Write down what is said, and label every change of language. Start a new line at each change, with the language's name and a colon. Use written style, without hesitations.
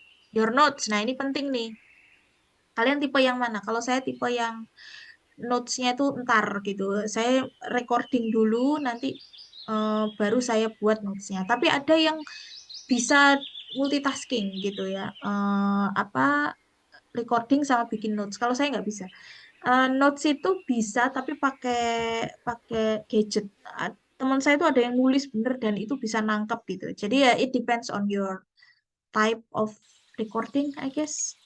English: Your notes,
Indonesian: nah ini penting nih. Kalian tipe yang mana? Kalau saya tipe yang notes-nya itu ntar gitu. Saya recording dulu, nanti baru saya buat notes-nya. Tapi ada yang bisa multitasking gitu ya. Apa recording sama bikin notes. Kalau saya nggak bisa. Notes itu bisa tapi pakai pakai gadget. Teman saya itu ada yang nulis bener dan itu bisa nangkep gitu. Jadi ya
English: it depends on your type of recording, I guess.